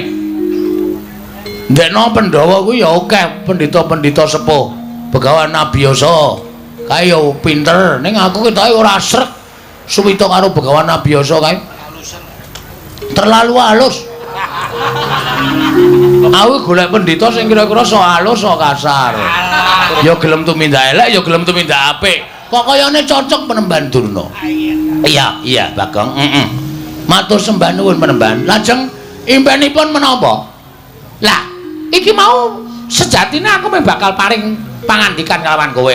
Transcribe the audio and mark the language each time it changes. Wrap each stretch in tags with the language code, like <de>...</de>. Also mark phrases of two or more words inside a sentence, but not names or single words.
<jv>Ndekno Pandhawa kuwi ya akeh pendhita-pendhita sepuh. Begawan Nabiyasa kae yo pinter, ning aku ketoke ora srek suwita karo Begawan Nabiyasa kae. Terlalu halus. Aku golek pendhita sing kira-kira so halus so kasar. Ya gelem tumindak elek, ya gelem tumindak apik. Kok kayane cocok Penemban Durna. Iya, Bagong. Matur sembah nuwun Penemban. Lajeng impenipun menapa? Lah, iki mau sejatine aku bakal paring pangandikan kelawan kowe.</jv>